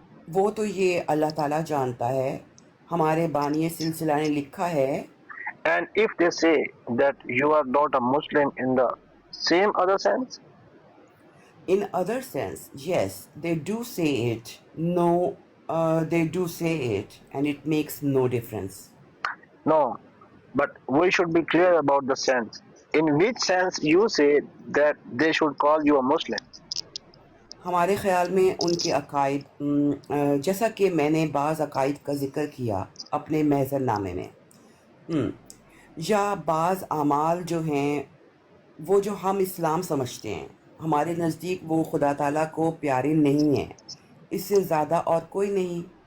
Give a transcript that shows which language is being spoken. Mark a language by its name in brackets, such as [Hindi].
[Hindi] वो तो ये अल्लाह ताला जानता है, हमारे बानी सिलसिला ने लिखा है। [English] And if they say that you are not a Muslim in the same other sense? In other sense, yes, they do say it. No, they do say it, and it makes no difference. No, but we should be clear about the sense. In which sense you say that they should call you a Muslim? [Hindi] हमारे ख़्याल में उनके अकायद, जैसा कि मैंने बाज़ अकायद का ज़िक्र किया अपने महज़रनामे में, या बाज़ आमाल जो हैं वो जो हम इस्लाम समझते हैं, हमारे नज़दीक वो खुदा ताला को प्यारे नहीं हैं, इससे ज़्यादा और कोई नहीं।